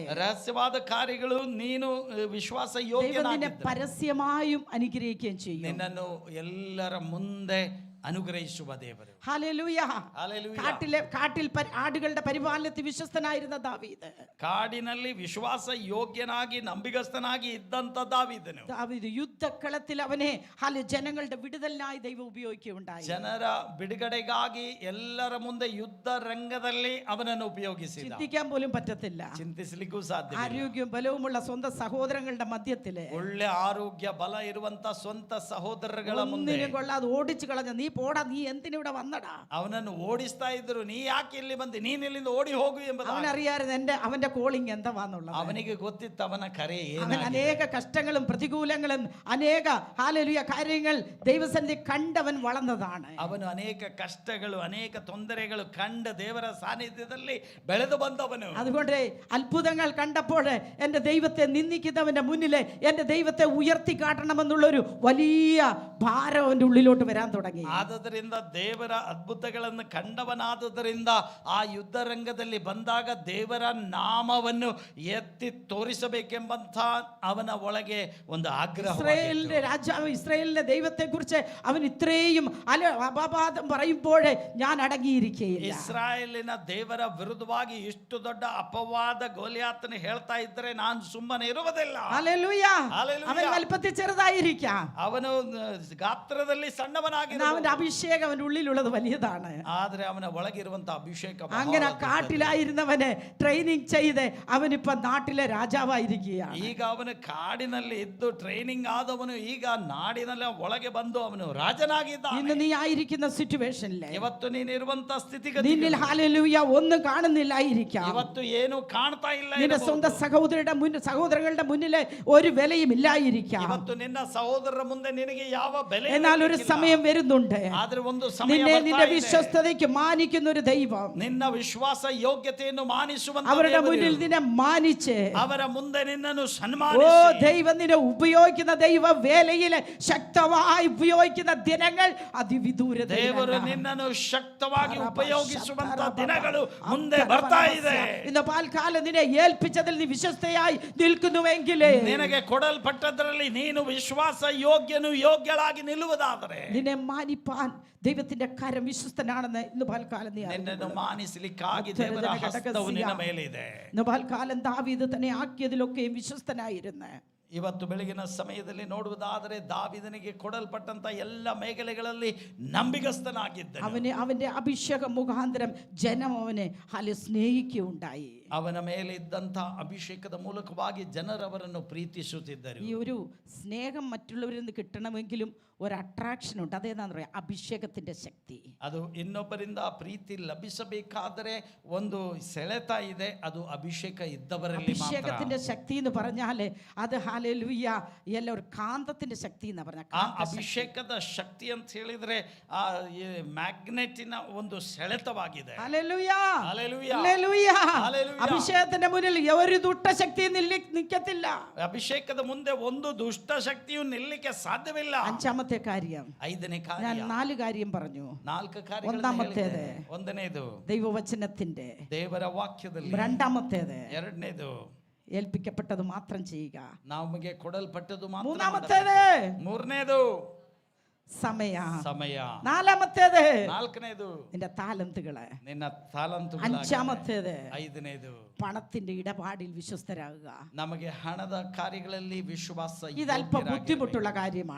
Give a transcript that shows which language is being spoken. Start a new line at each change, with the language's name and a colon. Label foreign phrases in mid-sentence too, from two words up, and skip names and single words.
Kannada: ರಹಸ್ಯವಾದ ಕಾರ್ಯಗಳು ನೀನು ವಿಶ್ವಾಸ ಯೋಗ್ಯನಾಗಿದ್ದರೆ
Malayalam: ദൈവം നിന്നെ പരസ്യമായും അനുഗ്രഹിക്കുകയും ചെയ്യും.
Kannada: ನಿನ್ನನ್ನು ಎಲ್ಲರ ಮುಂದೆ അനുഗ്രഹിಸುವ ದೇವರು.
Malayalam: ഹല്ലേലൂയ.
Kannada: Hallelujah.
Malayalam: കാട്ടിൽ ആടുകളുടെ പരിപാലനത്തിൽ വിശ്വസ്തനായിരുന്ന ദാവീദ്,
Kannada: ಕಾಡಿನಲ್ಲಿ ವಿಶ್ವಾಸ ಯೋಗ್ಯನಾಗಿ ನಂಬಿಗಸ್ತನಾಗಿ ಇದ್ದಂತ ದಾವೀದನು,
Malayalam: യുദ്ധക്കളത്തിൽ അവനെ ജനങ്ങളുടെ വിടുതലിനായി ദൈവം ഉപയോഗിക്കുകയുണ്ടായി.
Kannada: ಜನರ ಬಿಡುಗಡೆಗಾಗಿ ಎಲ್ಲರ ಮುಂದೆ ಯುದ್ಧ ರಂಗದಲ್ಲಿ ಅವನನ್ನು ಉಪಯೋಗಿಸಿದ.
Malayalam: ചിന്തിക്കാൻ പോലും പറ്റത്തില്ല.
Kannada: ಚಿಂತಿಸಲಿಕ್ಕೂ ಸಾಧ್ಯ.
Malayalam: ആരോഗ്യവും ബലവുമുള്ള സ്വന്തം സഹോദരങ്ങളുടെ മധ്യത്തില്
Kannada: ಒಳ್ಳೆ ಆರೋಗ್ಯ ಬಲ ಇರುವಂತ ಸ್ವಂತ ಸಹೋದರಗಳ ಮುಂದೆ
Malayalam: ഒന്നിനും കൊള്ളാതെ ഓടിച്ചു കളഞ്ഞ, നീ പോടാ, നീ എന്തിനിവിടെ വന്നടാ.
Kannada: ಅವನನ್ನು ಓಡಿಸ್ತಾ ಇದ್ರು. ನೀ ಯಾಕೆ ಇಲ್ಲಿ ಬಂದಿ, ನೀನ್ ಇಲ್ಲಿಂದ ಓಡಿ ಹೋಗು ಎಂಬುದು
Malayalam: അവനറിയാതെ അവന്റെ കോളിംഗ് എന്താവാന്നുള്ളത്.
Kannada: ಅವನಿಗೆ ಗೊತ್ತಿತ್ತು ಅವನ ಕರೆ
Malayalam: അവൻ
Kannada: ಏನು.
Malayalam: അനേക കഷ്ടങ്ങളും പ്രതികൂലങ്ങളും അനേക ഹല്ലേലൂയ കാര്യങ്ങൾ ദൈവസന്നിധി കണ്ടവൻ വളർന്നതാണ്.
Kannada: ಅವನು ಅನೇಕ ಕಷ್ಟಗಳು ಅನೇಕ ತೊಂದರೆಗಳು ಕಂಡ ದೇವರ ಸಾನ್ನಿಧ್ಯದಲ್ಲಿ ಬೆಳೆದು ಬಂದವನು.
Malayalam: അതുകൊണ്ട് അത്ഭുതങ്ങൾ കണ്ടപ്പോൾ എൻ്റെ ദൈവത്തെ നിന്ദിക്കുന്നവന്റെ മുന്നിൽ എൻ്റെ ദൈവത്തെ ഉയർത്തി കാട്ടണമെന്നുള്ളൊരു വലിയ ഭാരം അവൻ്റെ ഉള്ളിലോട്ട് വരാൻ തുടങ്ങി.
Kannada: ಆದದರಿಂದ ದೇವರ ಅದ್ಭುತಗಳನ್ನು ಕಂಡವನಾದದರಿಂದ ಆ ಯುದ್ಧ ರಂಗದಲ್ಲಿ ಬಂದಾಗ ದೇವರ ನಾಮವನ್ನು ಎತ್ತಿ ತೋರಿಸಬೇಕೆಂಬಂತ ಅವನ ಒಳಗೆ ಒಂದು ಆಗ್ರಹ.
Malayalam: ഇസ്രായേലിന്റെ രാജാവ്, ഇസ്രായേലിന്റെ ദൈവത്തെ കുറിച്ച് അവൻ ഇത്രയും അപവാദം പറയുമ്പോൾ ഞാൻ അടങ്ങിയിരിക്കുകയില്ല.
Kannada: ಇಸ್ರಾಯೇಲಿನ ದೇವರ ವಿರುದ್ಧವಾಗಿ ಇಷ್ಟು ದೊಡ್ಡ ಅಪವಾದ ಗೋಲಿಯಾತನ ಹೇಳ್ತಾ ಇದ್ರೆ ನಾನು ಸುಮ್ಮನೆ ಇರುವುದಿಲ್ಲ.
Malayalam: ഹല്ലേലൂയ. ഹല്ലേലൂയ. അവൻ വലിപ്പത്തിൽ ചെറുതായിരിക്കാം,
Kannada: ಅವನು ಗಾತ್ರದಲ್ಲಿ ಸಣ್ಣವನಾಗಿದ್ದ,
Malayalam: അവന്റെ അഭിഷേകം അവന്റെ ഉള്ളിലുള്ളത് വലിയതാണ്.
Kannada: ಆದ್ರೆ ಅವನ ಒಳಗಿರುವಂತ ಅಭಿಷೇಕ
Malayalam: അങ്ങനെ കാട്ടിലായിരുന്നവനെ ട്രെയിനിങ് ചെയ്ത് അവനിപ്പോ നാട്ടിലെ രാജാവായിരിക്കുകയാണ്.
Kannada: ಈಗ ಅವನು ಕಾಡಿನಲ್ಲಿ ಇದ್ದು ಟ್ರೈನಿಂಗ್ ಆದವನು ಈಗ ನಾಡಿನಲ್ಲಿ ಒಳಗೆ ಬಂದು ಅವನು ರಾಜನಾಗಿದ್ದಾನೆ.
Malayalam: ഇന്ന് നീ ആയിരിക്കുന്ന സിറ്റുവേഷനിലെ
Kannada: ಇವತ್ತು ನೀನಿರುವಂತ ಸ್ಥಿತಿಗತಿ,
Malayalam: നിന്നിൽ ഹല്ലേലൂയ ഒന്നും കാണുന്നില്ലായിരിക്കാം.
Kannada: ಇವತ್ತು ಏನು ಕಾಣ್ತಾ ಇಲ್ಲ.
Malayalam: നിന്റെ സ്വന്തം സഹോദരങ്ങളുടെ മുന്നിൽ ഒരു വിലയും ഇല്ലായിരിക്കാം.
Kannada: ಇವತ್ತು ನಿನ್ನ ಸಹೋದರರ ಮುಂದೆ ನಿನಗೆ ಯಾವ ಬೆಲೆ.
Malayalam: എന്നാൽ ഒരു സമയം വരുന്നുണ്ട്,
Kannada: ಆದ್ರೆ ಒಂದು ಸಮಯ
Malayalam: നിന്നെ
Kannada: ಬರ್ತಾ
Malayalam: നിന്റെ
Kannada: ಇದೆ.
Malayalam: വിശ്വസ്തതയ്ക്ക് മാനിക്കുന്ന ഒരു ദൈവം
Kannada: ನಿನ್ನ ವಿಶ್ವಾಸ ಯೋಗ್ಯತೆಯನ್ನು ಮಾನಿಸುವಂತ
Malayalam: അവരുടെ
Kannada: ದೇವರು,
Malayalam: മുന്നിൽ നിന്നെ മാനിച്ച്
Kannada: ಅವರ ಮುಂದೆ ನಿನ್ನನ್ನು
Malayalam: ഓ
Kannada: ಸನ್ಮಾನಿಸಿ,
Malayalam: ദൈവം നിന്നെ ഉപയോഗിക്കുന്ന ദൈവ വേലയില് ശക്തമായി ഉപയോഗിക്കുന്ന ദിനങ്ങൾ അതിവിദൂരത.
Kannada: ದೇವರು ನಿನ್ನನ್ನು ಶಕ್ತವಾಗಿ ಉಪಯೋಗಿಸುವಂತ ದಿನಗಳು ಮುಂದೆ ಬರ್ತಾ ಇದೆ.
Malayalam: ഇന്ന് പാൽക്കാലം നിന്നെ ഏൽപ്പിച്ചതിൽ നീ വിശ്വസ്തയായി നിൽക്കുന്നുവെങ്കിൽ,
Kannada: ನಿನಗೆ ಕೊಡಲ್ಪಟ್ಟದರಲ್ಲಿ ನೀನು ವಿಶ್ವಾಸ ಯೋಗ್ಯಳಾಗಿ ನಿಲ್ಲುವುದಾದರೆ,
Malayalam: നിന്നെ മാനിപ്പാൻ ദൈവത്തിന്റെ കരം വിശ്വസ്തനാണെന്ന് ഇന്ന് പാൽക്കാലം നീ
Kannada: ನಿನ್ನನ್ನು ಮಾನಿಸಲಿಕ್ಕಾಗಿ ದೇವರ ಹಸ್ತವು ನಿನ್ನ ಮೇಲಿದೆ.
Malayalam: ഇന്ന് പാൽക്കാലം ദാവീദ് തന്നെ ആക്കിയതിലൊക്കെയും വിശ്വസ്തനായിരുന്നു.
Kannada: ಇವತ್ತು ಬೆಳಗಿನ ಸಮಯದಲ್ಲಿ ನೋಡುವುದಾದರೆ ದಾವೀದನಿಗೆ ಕೊಡಲ್ಪಟ್ಟಂತ ಎಲ್ಲ ಮೇഖലಗಳಲ್ಲಿ ನಂಬಿಗಸ್ತನಾಗಿದ್ದ.
Malayalam: അവന്റെ അഭിഷേക മുഖാന്തരം ജനം അവനെ സ്നേഹിക്കുകയുണ്ടായി.
Kannada: ಅವನ ಮೇಲೆ ಇದ್ದಂತ ಅಭಿಷೇಕದ ಮೂಲಕವಾಗಿ ಜನರವರನ್ನು ಪ್ರೀತಿಸುತ್ತಿದ್ದರು.
Malayalam: ഈ ഒരു സ്നേഹം മറ്റുള്ളവരിൽ നിന്ന് കിട്ടണമെങ്കിലും ഒരു അട്രാക്ഷൻ ഉണ്ട്. അതേതാന്ന് പറയാം, അഭിഷേകത്തിന്റെ ശക്തി.
Kannada: ಅದು ಇನ್ನೊಬ್ಬರಿಂದ ಪ್ರೀತಿ ಲಭಿಸಬೇಕಾದರೆ ಒಂದು ಸೆಳೆತ ಇದೆ, ಅದು ಅಭಿಷೇಕ ಇದ್ದವರಲ್ಲಿ ಮಾತ್ರ.
Malayalam: അഭിഷേകത്തിന്റെ ശക്തി എന്ന് പറഞ്ഞാൽ അത് ഹല്ലേലൂയ ಎಲ್ಲ ഒരു കാന്തത്തിന്റെ ശക്തി എന്ന് പറഞ്ഞാൽ,
Kannada: ಆ ಅಭಿಷೇಕದ ಶಕ್ತಿ ಅಂತ ಹೇಳಿದ್ರೆ ಆ ಮ್ಯಾಗ್ನೆಟಿನ ಒಂದು ಸೆಳೆತವಾಗಿದೆ.
Malayalam: ഹല്ലേലൂയ. ഹല്ലേലൂയ. ഹല്ലേലൂയ. ഹല്ലേലൂയ. അഭിഷേകത്തിന്റെ മുന്നിൽ ഒരു ദുഷ്ടശക്തി നിൽക്കത്തില്ല.
Kannada: ಅಭಿಷೇಕದ ಮುಂದೆ ಒಂದು ದುಷ್ಟ ಶಕ್ತಿಯು ನಿಲ್ಲಕ್ಕೆ ಸಾಧ್ಯವಿಲ್ಲ.
Malayalam: അഞ്ചാമത്തെ കാര്യം,
Kannada: ಐದನೇ
Malayalam: ഞാൻ
Kannada: ಕಾರ್ಯ,
Malayalam: 4 കാര്യം പറഞ്ഞു.
Kannada: 4 ಕಾರ್ಯಗಳು.
Malayalam: ഒന്നാമത്തേത്
Kannada: ಒಂದನೇದು
Malayalam: ദൈവവചനത്തിന്റെ,
Kannada: ದೇವರ ವಾಕ್ಯದಲ್ಲಿ.
Malayalam: രണ്ടാമത്തേത്
Kannada: ಎರಡನೇದು
Malayalam: ഏൽപ്പിക്കപ്പെട്ടത് മാത്രം ചെയ്യുക.
Kannada: ನಮಗೆ ಕೊಡಲ್ಪಟ್ಟದ್ದು ಮಾತ್ರ.
Malayalam: മൂന്നാമത്തേത്
Kannada: ಮೂರನೇದು
Malayalam: സമയ.
Kannada: ನಾಲ್ಕನೇದು
Malayalam: നിന്റെ താലന്തുകള്.
Kannada: ನಿನ್ನ ತಾಲಂತು.
Malayalam: അഞ്ചാമത്തേത്
Kannada: ಐದನೇದು
Malayalam: പണത്തിന്റെ ഇടപാടിൽ വിശ്വസ്തരാകുക.
Kannada: ನಮಗೆ ಹಣದ ಕಾರ್ಯಗಳಲ್ಲಿ ವಿಶ್ವಾಸ.
Malayalam: ഇത് അല്പം ബുദ്ധിമുട്ടുള്ള കാര്യമാണ്.